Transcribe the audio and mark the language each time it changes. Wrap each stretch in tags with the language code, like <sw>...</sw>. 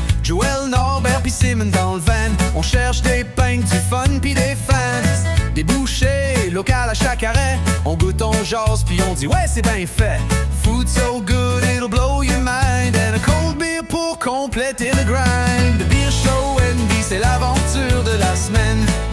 <fr>Joël, Norbert pis Simon dans le van. On cherche des pintes, du fun pis des fans. Des bouchées locales à chaque arrêt. On goûte, on jase pis on dit ouais c'est bien fait.</fr> <en>Food so good it'll blow your mind. And a cold beer</en> <fr>pour compléter le grind.</fr> <en>The beer show NB,</en> <fr>c'est l'aventure de la semaine.</fr>